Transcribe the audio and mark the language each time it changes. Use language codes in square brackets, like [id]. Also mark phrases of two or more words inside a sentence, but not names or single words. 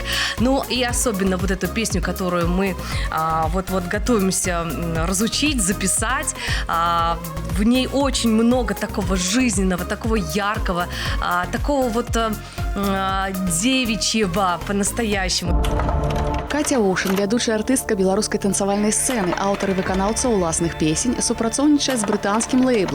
[ru] Ну и особенно вот эту песню, которую мы вот готовимся разучить, записать. В ней очень много такого жизненного, такого яркого, такого вот девичьего по-настоящему. [be] Катя Оушен, вядучая артыстка беларускай танцавальнай сцэны, аўтар і выканаўца ўласных песень, супрацоўнічае з брытанскім лэйблом.